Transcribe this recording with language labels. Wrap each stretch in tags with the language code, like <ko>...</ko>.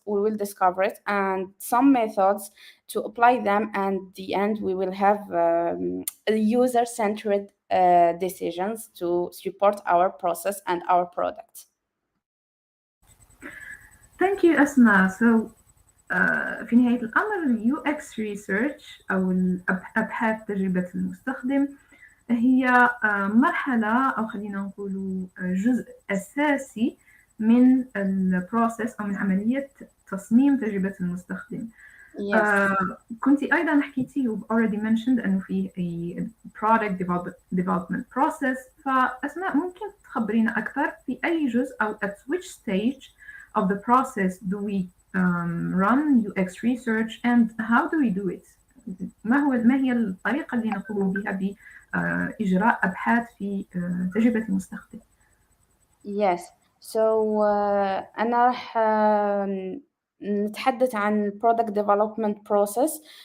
<en>We will discover it and some methods to apply them, and the end we will have a user-centered decisions to support our process and our product. Thank you أسماء.</en> <ar>So في نهاية الأمر ال UX Research أو أبحاث تجربة المستخدم هي مرحلة أو خلينا نقول جزء أساسي من البروسيس أو من عملية تصميم تجربة المستخدم. كنت أيضا حكيتي و</ar> <en>already mentioned</en> <ar>أنه في product development process. فأسماء ممكن تخبرينا أكثر في أي جزء أو</ar> <en>at which stage of the process do we run UX research and how do we do it?</en> <ar>ما هي الطريقة اللي نقوم بها بإجراء أبحاث في تجربة المستخدم؟</ar> <en>Yes.</en> <ar>So أنا راح نتحدث عن product development process.</ar>